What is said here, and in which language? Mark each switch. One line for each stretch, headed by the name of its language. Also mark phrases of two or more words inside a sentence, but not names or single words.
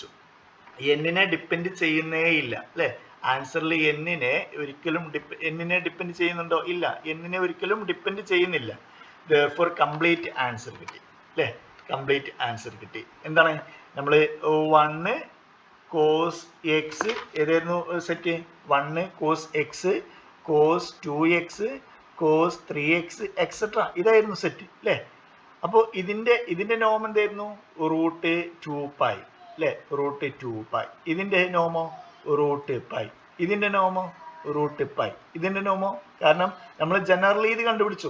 Malayalam: എന്നിനെ ഡിപ്പെൻഡ് ചെയ്യുന്നേ ഇല്ല അല്ലെ. ആൻസറിൽ എന്നിനെ ഡിപ്പെൻഡ് ചെയ്യുന്നുണ്ടോ? ഇല്ല, എന്നിനെ ഒരിക്കലും ഡിപ്പെൻഡ് ചെയ്യുന്നില്ല. therefore
English: complete answer
Malayalam: കിട്ടി അല്ലെ.
English: complete answer
Malayalam: കിട്ടി. എന്താണ് നമ്മൾ 1 cos x ഏതായിരുന്നു സെറ്റ്? 1 cos x, cos 2x, cos 3x എക്സെട്ര ഇതായിരുന്നു സെറ്റ് അല്ലേ. അപ്പോൾ ഇതിന്റെ നോം എന്തായിരുന്നു? √2π അല്ലെ. √2π. ഇതിന്റെ നോമോ √π. ഇതിന്റെ നോമോ √π. ഇതിന്റെ നോമോ കാരണം നമ്മൾ ജനറൽ ചെയ്ത് കണ്ടുപിടിച്ചു.